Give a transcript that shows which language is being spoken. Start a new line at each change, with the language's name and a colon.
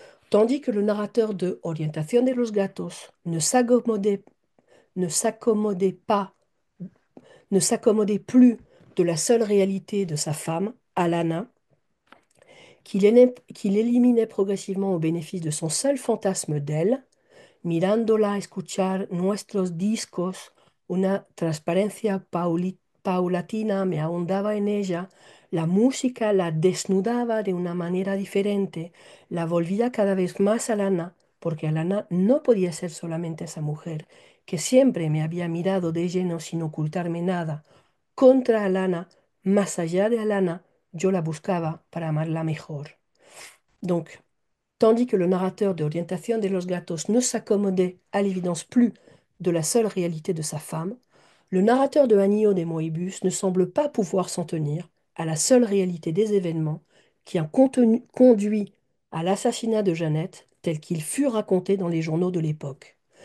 French: Tandis que le narrateur de Orientación de los Gatos ne s'accommodait pas, ne s'accommodait plus de la seule réalité de sa femme, Alana, qu'il éliminait progressivement au bénéfice de son seul fantasme d'elle,
Spanish: mirándola escuchar nuestros discos, una transparencia paulatina me ahondaba en ella, la música la desnudaba de una manera diferente, la volvía cada vez más Alana, porque Alana no podía ser solamente esa mujer, que siempre me había mirado de lleno sin ocultarme nada. Contra Alana, más allá de Alana, yo la buscaba para amarla mejor.
French: Donc, tandis que le narrateur de Orientación de los Gatos ne s'accommodait à l'évidence plus de la seule réalité de sa femme, le narrateur de Anio de Moebius ne semble pas pouvoir s'en tenir à la seule réalité des événements qui ont conduit à l'assassinat de Jeannette tel qu'il fut raconté dans les journaux de l'époque.